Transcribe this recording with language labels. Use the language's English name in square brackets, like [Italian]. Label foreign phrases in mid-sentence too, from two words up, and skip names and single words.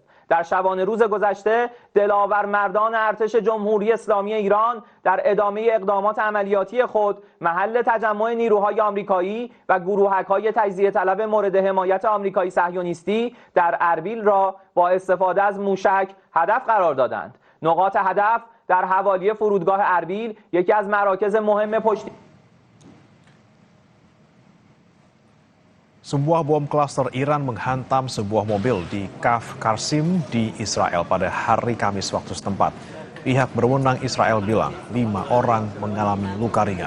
[Persian] در شبانه روز گذشته دلاور مردان ارتش جمهوری اسلامی ایران در ادامه اقدامات عملیاتی خود محل تجمع نیروهای آمریکایی و گروهک‌های تجزیه طلب مورد حمایت آمریکایی صهیونیستی در اربیل را با استفاده از موشک هدف قرار دادند. نقاط هدف در حوالی فرودگاه اربیل یکی از مراکز مهم پشتی [Indonesian] Sebuah bom klaster Iran menghantam sebuah mobil di Kaf Qarsim di Israel pada hari Kamis waktu setempat. Pihak berwenang Israel bilang 5 orang mengalami luka ringan.